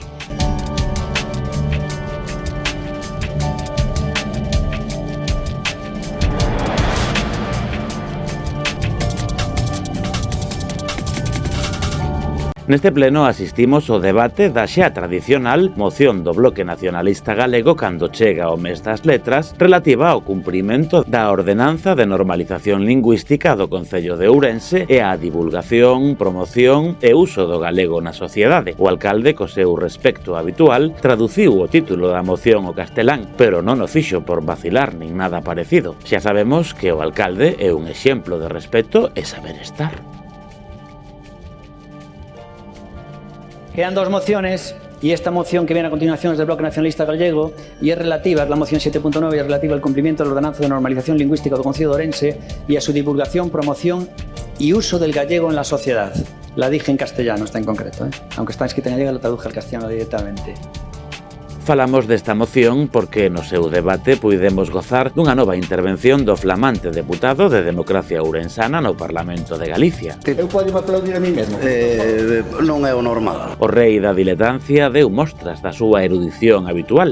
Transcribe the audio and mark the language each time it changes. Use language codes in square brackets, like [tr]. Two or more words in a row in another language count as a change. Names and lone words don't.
[gl] Neste pleno asistimos ao debate da xa tradicional moción do Bloque Nacionalista Galego cando chega o mes das letras relativa ao cumprimento da Ordenanza de Normalización Lingüística do Concello de Ourense e á divulgación, promoción e uso do galego na sociedade. O alcalde, co seu respecto habitual, traduciu o título da moción ao castelán, pero non o fixo por vacilar nin nada parecido. Xa sabemos que o alcalde é un exemplo de respeto e saber estar. [es] Quedan dos mociones, y esta moción que viene a continuación es del Bloque Nacionalista Gallego y es relativa, es la moción 7.9, y es relativa al cumplimiento de la Ordenanza de Normalización Lingüística do Concello de Ourense y a su divulgación, promoción y uso del gallego en la sociedad. La dije en castellano, esta en concreto, aunque está escrita en gallega, la traduje al castellano directamente. [gl] Falamos desta moción porque no seu debate puidemos gozar dunha nova intervención do flamante deputado de Democracia Ourensana no Parlamento de Galicia. Eu podo aplaudir a mí mesmo? Non é o normal. O rei da diletancia deu mostras da súa erudición habitual.